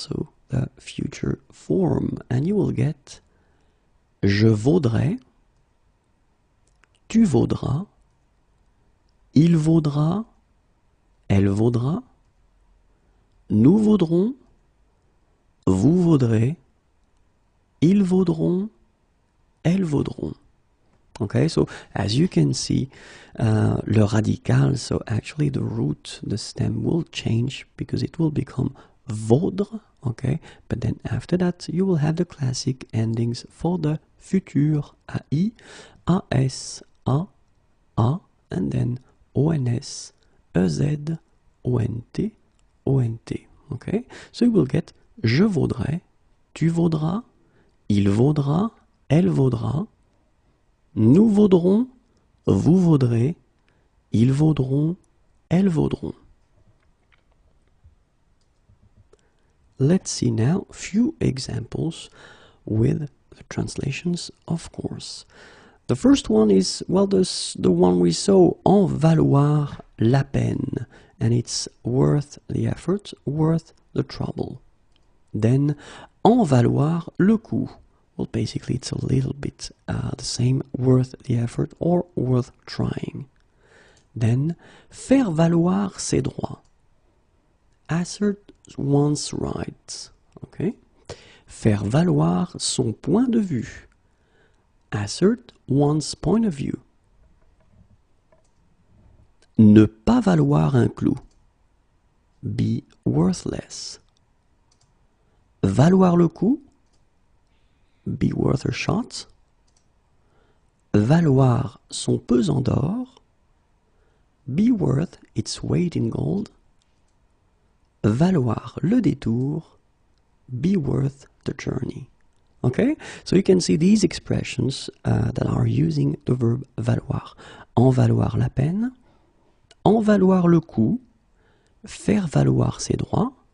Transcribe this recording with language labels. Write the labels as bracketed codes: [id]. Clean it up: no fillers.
[en] So the future form. And you will get [fr] je vaudrais, tu vaudras, il vaudra, elle vaudra, nous vaudrons, vous vaudrez, ils vaudront, elles vaudront. [en] Okay, so as you can see, le radical, so actually the root, the stem will change because it will become vaudre, okay? But then after that, you will have the classic endings for the futur, AI, AS, A, and then ONS, EZ, ONT, ONT, okay? So you will get [fr] je vaudrais, tu vaudras, il vaudra, elle vaudra, nous vaudrons, vous vaudrez, ils vaudront, elles vaudront. [en] Let's see now a few examples with the translations, of course. The first one is, well, the one we saw, [fr] en valoir la peine, [en] and it's worth the effort, worth the trouble. [fr] Then, en valoir le coup. [en] Well, basically, it's a little bit the same, worth the effort or worth trying. [fr] Then, faire valoir ses droits. [en] Assert one's rights. Okay? [fr] Faire valoir son point de vue. [en] Assert one's point of view. [fr] Ne pas valoir un clou. [en] Be worthless. [fr] Valoir le coup. [en] Be worth a shot. [fr] Valoir son pesant d'or. [en] Be worth its weight in gold. [fr] Valoir le détour. [en] Be worth the journey. Okay? So you can see these expressions that are using the verb valoir. [fr] En valoir la peine. En valoir le coup. Faire valoir ses droits.